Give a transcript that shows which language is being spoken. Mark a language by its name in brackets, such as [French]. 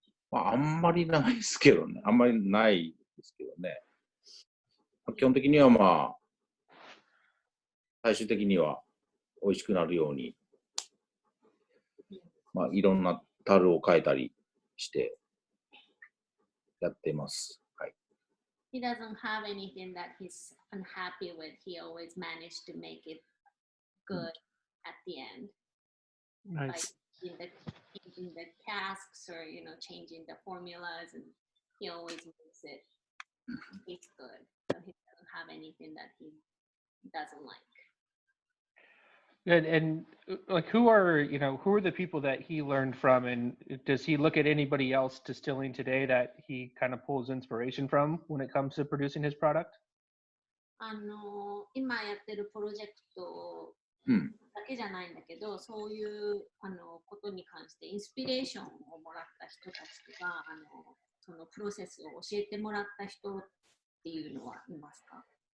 [Japanese] まあ、あんまりないですけどね。あんまりないですけどね。基本的にはまあ、最終的には美味しくなるように、まあ、いろんな樽を変えたりしてやっています。はい。 [English] He doesn't have anything that he's unhappy with. He always managed to make it good at the end. Nice. Like changing the casks or, you know, changing the formulas, and he always makes it taste good. So he doesn't have anything that he doesn't like. And like, who are the people that he learned from, and does he look at anybody else distilling today that he kind of pulls inspiration from when it comes to producing his product? [Japanese] 今やってるプロジェクトだけじゃないんだけど、そういうことに関してインスピレーションをもらった人たちとか、そのプロセスを教えてもらった人っていうのはいますか？